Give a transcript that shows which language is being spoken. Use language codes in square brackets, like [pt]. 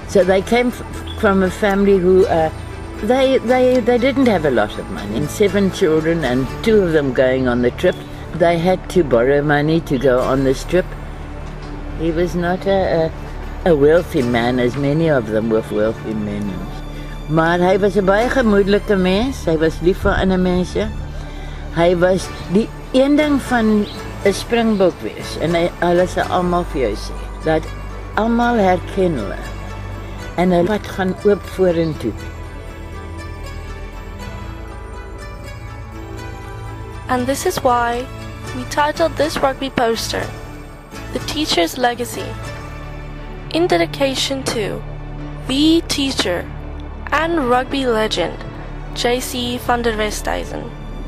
[en] So they came from a family who they didn't have a lot of money. And 7 children and 2 of them going on the trip. They had to borrow money to go on this trip. He was not a wealthy man, as many of them were wealthy men. [af] Maar hy was 'n baie gemoedelike mens. Hy was lief vir ander mense. Hy was die een ding van 'n Springbok wees, en hulle sal almal vir jou sê dat almal herken hulle en hulle pad gaan oop vorentoe. [en] And this is why we titled this rugby poster, "The Teacher's Legacy," in dedication to the teacher and rugby legend, J.C. van der Westhuizen.